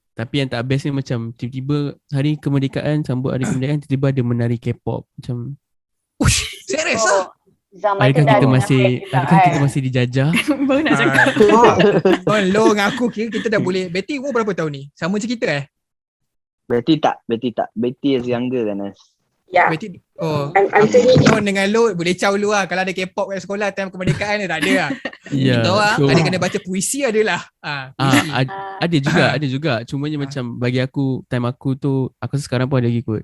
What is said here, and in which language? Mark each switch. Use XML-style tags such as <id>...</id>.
<ms>Tapi yang tak best ni macam tiba-tiba hari kemerdekaan, sambut hari kemerdekaan, tiba-tiba ada menari K-pop macam serius lah. Adakah kita masih dijajah? Baru nak cakap. Lo dengan aku kira kita dah boleh. Betty umur berapa tahun ni? Sama macam kita Betty tak.</ms> <en>Betty is younger than us.</en> <ms>Ya. Betty, I'm dengan lo boleh caw lu lah. Kalau ada K-pop kat sekolah time kemerdekaan ni tak ada lah. Kita orang ada kena baca puisi adalah. Ada juga. Cumanya macam bagi aku time aku tu, aku sekarang pun ada lagi kot.</ms>